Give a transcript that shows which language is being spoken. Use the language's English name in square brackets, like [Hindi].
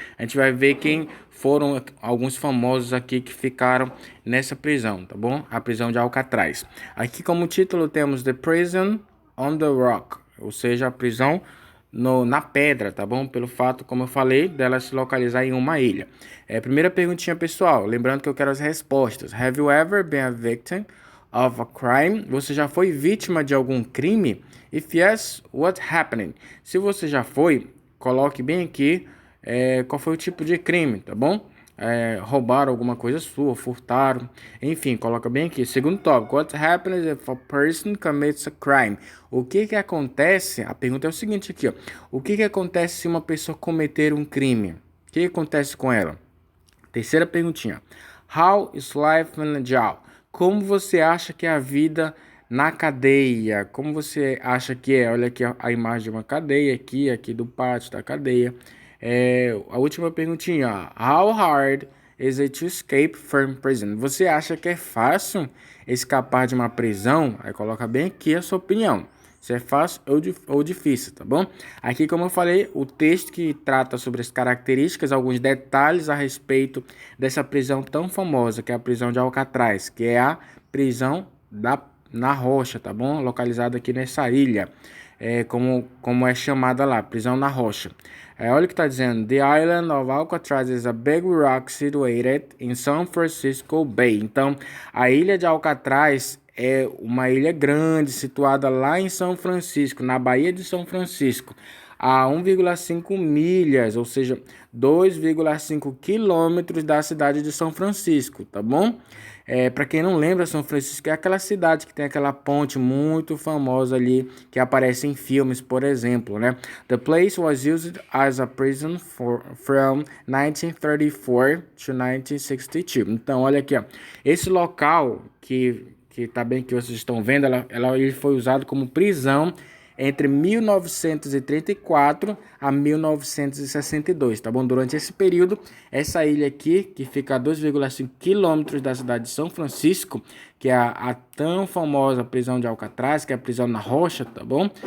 [Portuguese] A gente vai ver quem foram alguns famosos aqui que ficaram nessa prisão, tá bom? A prisão de Alcatraz. Aqui como título temos The Prison on the Rock, ou seja, a prisão na pedra, tá bom? Pelo fato, como eu falei, dela se localizar em uma ilha. Primeira perguntinha, pessoal. Lembrando que eu quero as respostas. [English] Have you ever been a victim of a crime? [Portuguese] Você já foi vítima de algum crime? [English] If yes, what happened? [Portuguese] Se você já foi, coloque bem aqui qual foi o tipo de crime, tá bom? Roubaram alguma coisa sua, furtaram, enfim, coloca bem aqui. Segundo tópico, [English] what happens if a person commits a crime? [Portuguese] O que que acontece? A pergunta é o seguinte aqui, ó. O que que acontece se uma pessoa cometer um crime? O que acontece com ela? Terceira perguntinha. [English] How is life in jail? [Portuguese] Como você acha que é a vida na cadeia? Como você acha que é? Olha aqui a imagem de uma cadeia aqui do pátio da cadeia. A última perguntinha. [English] How hard is it to escape from prison? [Portuguese] Você acha que é fácil escapar de uma prisão? Aí coloca bem aqui a sua opinião. Se é fácil ou difícil, tá bom? Aqui, como eu falei, o texto que trata sobre as características, alguns detalhes a respeito dessa prisão tão famosa, que é a prisão de Alcatraz, que é a prisão na rocha, tá bom? Localizada aqui nessa ilha, como é chamada lá, prisão na rocha. Olha o que está dizendo. [English] The island of Alcatraz is a big rock situated in San Francisco Bay. [Portuguese] Então, a ilha de Alcatraz é uma ilha grande situada lá em São Francisco, na Baía de São Francisco, a 1,5 milhas, ou seja, 2,5 quilômetros da cidade de São Francisco, tá bom? Para quem não lembra, São Francisco é aquela cidade que tem aquela ponte muito famosa ali que aparece em filmes, por exemplo, né? [English] The place was used as a prison from 1934 to 1962. [Portuguese] Então, olha aqui, ó. Esse local que tá bem que vocês estão vendo, ele foi usado como prisão entre 1934 a 1962, tá bom? Durante esse período, essa ilha aqui, que fica a 2,5 quilômetros da cidade de São Francisco, que é a tão famosa prisão de Alcatraz, que é a prisão na rocha, tá bom?